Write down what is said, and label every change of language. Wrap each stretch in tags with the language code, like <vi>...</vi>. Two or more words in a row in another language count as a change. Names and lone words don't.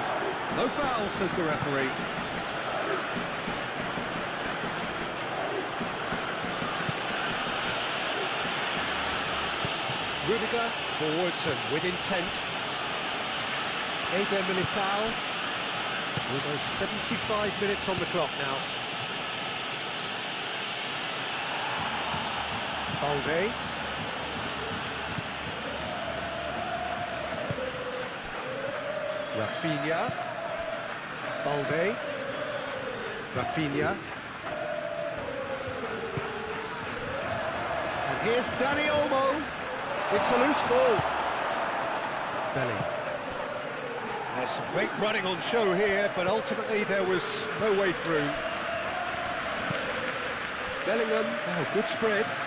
<en>No foul, says the referee. Rudiger forwards and with intent. Eder Militao. Almost 75 minutes on the clock now. Balde. Rafinha. Balde. Rafinha. And here's Dani Olmo. It's a loose ball. Belly. There's some great running on show here, but ultimately there was no way through. Bellingham, oh, good spread.</en>